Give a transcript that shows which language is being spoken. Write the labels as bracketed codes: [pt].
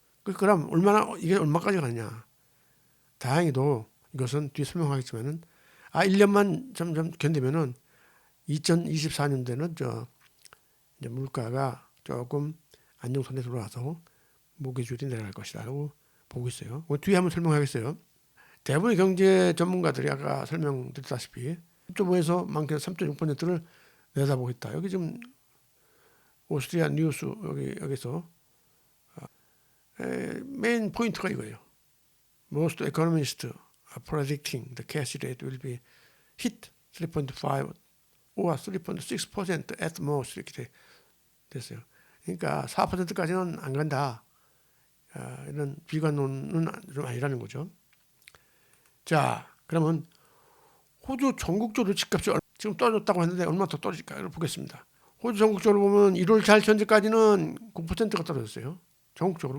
[ko] 그럼 이게 얼마까지 가느냐? 다행히도 이것은 뒤에 설명하겠지만은 1년만 점점 견디면은 2024년도에는 이제 물가가 조금 안정선에 들어와서 모기줄이 내려갈 것이라고 보고 있어요. 뒤에 한번 설명하겠어요. 대부분의 경제 전문가들이 아까 설명드렸다시피 3.5에서 많게는 3.6%를 내다보고 있다. 여기 지금 오스트리아 뉴스 여기서 메인 포인트가 이거예요. [en] Most economists are predicting the cash rate will be hit 3.5 or 3.6% at most [ko] 이렇게 됐어요. 그러니까 4%까지는 안 간다. 이런 비관론은 좀 아니라는 거죠. 자, 그러면 호주 전국적으로 집값이 지금 떨어졌다고 했는데 얼마 더 떨어질까를 보겠습니다. 호주 전국적으로 보면 1월 달 현재까지는 9%가 떨어졌어요. 전국적으로.